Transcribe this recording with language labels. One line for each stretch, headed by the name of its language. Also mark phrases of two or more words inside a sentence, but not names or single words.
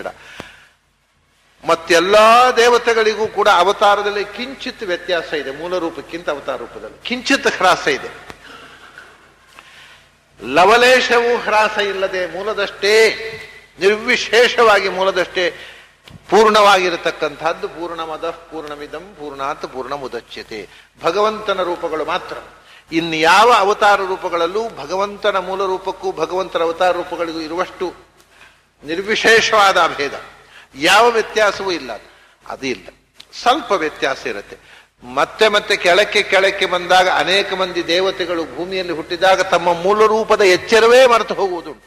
Kannada: ಮತ್ತೆಲ್ಲಾ ದೇವತೆಗಳಿಗೂ ಕೂಡ ಅವತಾರದಲ್ಲಿ ಕಿಂಚಿತ್ ವ್ಯತ್ಯಾಸ ಇದೆ. ಮೂಲ ರೂಪಕ್ಕಿಂತ ಅವತಾರ ರೂಪದಲ್ಲಿ ಕಿಂಚಿತ್ ಹ್ರಾಸ ಇದೆ. ಲವಲೇಶವೂ ಹ್ರಾಸ ಇಲ್ಲದೆ ಮೂಲದಷ್ಟೇ ನಿರ್ವಿಶೇಷವಾಗಿ ಮೂಲದಷ್ಟೇ ಪೂರ್ಣವಾಗಿರತಕ್ಕಂಥದ್ದು
Sanskrit: ಪೂರ್ಣಮದ ಪೂರ್ಣಮಿದಂ ಪೂರ್ಣಾತ್ ಪೂರ್ಣಮುದಚ್ಯತೆ.
Kannada: ಭಗವಂತನ ರೂಪಗಳು ಮಾತ್ರ. ಇನ್ಯಾವ ಅವತಾರ ರೂಪಗಳಲ್ಲೂ ಭಗವಂತನ ಮೂಲ ರೂಪಕ್ಕೂ ಭಗವಂತನ ಅವತಾರ ರೂಪಗಳಿಗೂ ಇರುವಷ್ಟು ನಿರ್ವಿಶೇಷವಾದ ಅಭೇದ ಯಾವ ವ್ಯತ್ಯಾಸವೂ ಇಲ್ಲ. ಅದು ಇಲ್ಲ, ಸ್ವಲ್ಪ ವ್ಯತ್ಯಾಸ ಇರುತ್ತೆ. ಮತ್ತೆ ಮತ್ತೆ ಕೆಳಕ್ಕೆ ಬಂದಾಗ ಅನೇಕ ಮಂದಿ ದೇವತೆಗಳು ಭೂಮಿಯಲ್ಲಿ ಹುಟ್ಟಿದಾಗ ತಮ್ಮ ಮೂಲ ರೂಪದ ಎಚ್ಚರವೇ ಮರೆತು ಹೋಗುವುದುಂಟು.